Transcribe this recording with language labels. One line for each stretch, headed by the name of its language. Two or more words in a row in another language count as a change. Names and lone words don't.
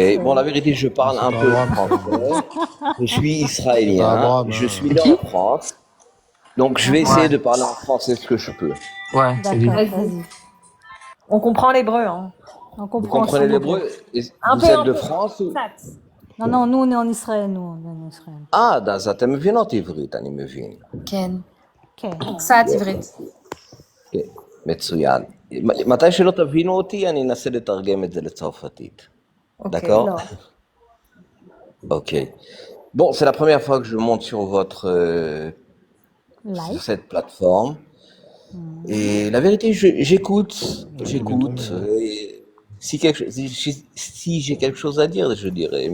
French: Bon, la vérité, je parle un peu français. Je suis israélien. Je suis né en France. Donc, je vais essayer de parler en français ce que je peux. Ouais, D'accord, vas-y. On comprend l'hébreu, hein. On Vous comprend comprenez aussi l'hébreu? Un Vous peu, êtes un de peu. France ou... Non, nous on est en Israël,
Hebrew: Ah, אז אתם מבינות עברית, אני מבין. כן. כן. קצת עברית. כן, מצוין. מתי שלא תבינו אותי, אני אנסה לתרגם את זה לצרפתית.
French: D'accord? Ok. Bon, c'est la première fois que je monte sur sur cette plateforme. Et la vérité, j'écoute. Si j'ai quelque chose à dire, je dirais.